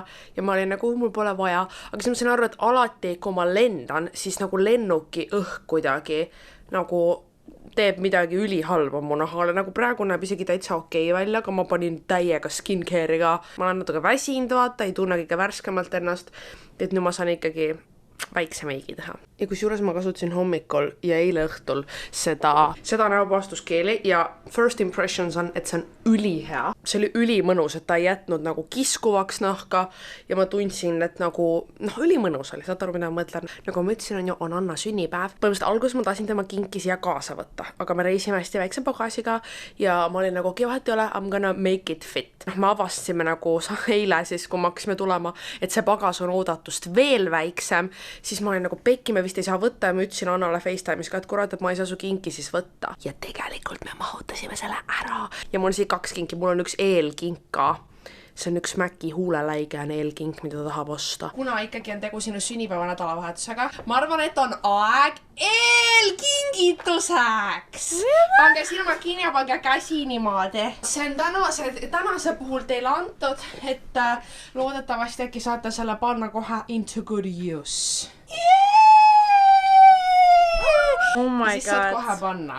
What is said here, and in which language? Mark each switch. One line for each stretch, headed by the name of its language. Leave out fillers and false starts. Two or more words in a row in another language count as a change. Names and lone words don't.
Estonian: Ja ma olin nagu, mul pole vaja. Aga siis ma sain aru, et alati, kui ma lendan, siis nagu lennuki õhk kuidagi nagu teeb midagi ülihalba mu nahale. Nagu praegu näeb isegi täitsa okei välja, aga ma panin täiega skincare'i ka. Ma olen natuke väsinud, vaata, ei tunne kõige värskemalt ennast. Et nüüd ma saan ikkagi väikse meigi teha. Ja kusjuures ma kasutasin hommikul ja eile õhtul seda näopuhastuskeeli ja
English: first impressions
Estonian: on, et see on ülihea. see oli ülimõnus, et ta ei jätnud nagu kiskuvaks nahka ja ma tundsin, et nagu, ülimõnus oli, saad aru, mida ma mõtlen. Nagu ma ütlesin, on Anna sünnipäev. Põhimõtteliselt alguses ma tahtsin tema kinki siia kaasa võtta, aga me reisime hästi väikse pagasiga ja ma olin nagu, vahet ei ole,
English: I'm gonna make it fit.
Estonian: Me avastasime nagu eile siis, kui me hakkasime tulema, et see pagas on oodatust veel väiksem, siis ma olin nagu, pekki me vist ei saa võtta ja ma ütlesin Annale FaceTime'is ka, et kurat, et ma ei saa su kinki siis võtta. Ja tegelikult me mahutasime selle ära. Ja mul on siin 2 kinki, mul on üks eelkink ka. See on üks Mäki huuleläigene eelkink, mida ta tahab osta. Kuna ikkagi on tegu sinu sünnipäeva nädalavahetusega, ma arvan, et on aeg eelkingituseks. Pange silmad kinni ja pange käsi niimoodi. See on tänase puhul teile antud, et loodetavasti äkki saate selle panna kohe
English: into good use. Oh my
Estonian: siis saad
English: god.
Estonian: kohe panna.